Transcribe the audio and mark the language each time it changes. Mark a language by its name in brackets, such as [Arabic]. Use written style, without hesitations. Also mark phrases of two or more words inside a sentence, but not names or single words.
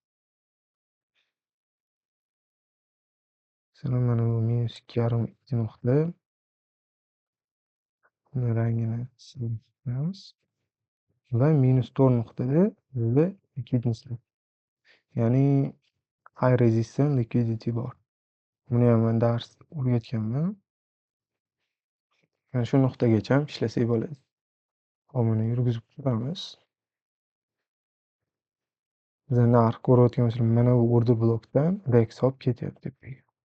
[Uzbek] Masalan, mana bu -2,5 nuqta. Buni rangini qilamiz. Va -4 nuqtada bizda likvidnost, ya'ni [English] high resistance liquidity [Uzbek] bor. Buni ham men dars o'rgatganman. mana shu nuqtagacham ishlasak bo'ladi. Hop, mana yurgizib ko'ramiz. Biza narx ko'rayotgan bo'lsak, mana bu order blokdan rex hop ketyapti tepaga.